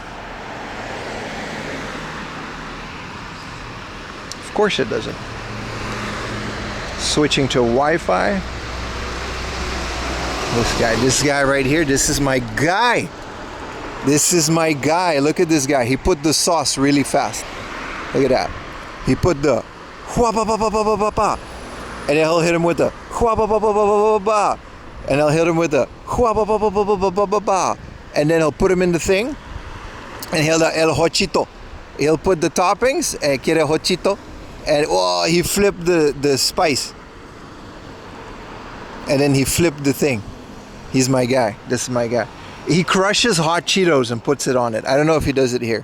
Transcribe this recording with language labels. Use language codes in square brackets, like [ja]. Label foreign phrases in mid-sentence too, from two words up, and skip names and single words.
[en] Of course it doesn't. Switching to Wi-Fi. This guy right here, this is my guy. Look at this guy. He put the sauce really fast. Look at that. He put the hua-ba-ba-ba-ba-ba-ba, and then he'll hit him with the hua-ba-ba-ba-ba-ba-ba, and he'll hit him with the hua-ba-ba-ba-ba-ba-ba-ba, and then he'll put him in the thing, and he'll [es] el hochito. [en] He'll put the toppings and [es] quiere hochito, [en] and he flipped the spice. And then he flipped the thing. He's my guy. This is my guy. He crushes hot Cheetos and puts it on it. I don't know if he does it here.